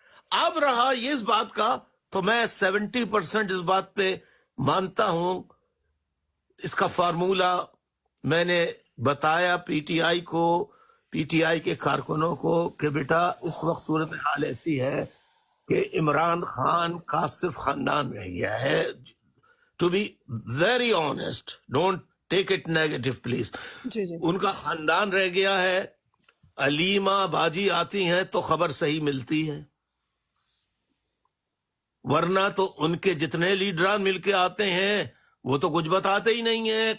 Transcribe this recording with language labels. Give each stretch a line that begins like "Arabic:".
Urdu: اب رہا یہ اس بات کا, تو میں 70% اس بات پہ مانتا ہوں. اس کا فارمولہ میں نے بتایا پی ٹی آئی کو, پی ٹی آئی کے کارکنوں کو, کہ بیٹا اس وقت صورتحال ایسی ہے کہ عمران خان کا صرف خاندان رہ گیا ہے.
English: to be very honest, don't take it negative please. जी जी
Urdu: ان کا خاندان رہ گیا ہے. علیمہ باجی آتی ہیں تو خبر صحیح ملتی ہے, ورنہ تو ان کے جتنے لیڈران مل کے آتے ہیں وہ تو کچھ بتاتے ہی نہیں ہیں.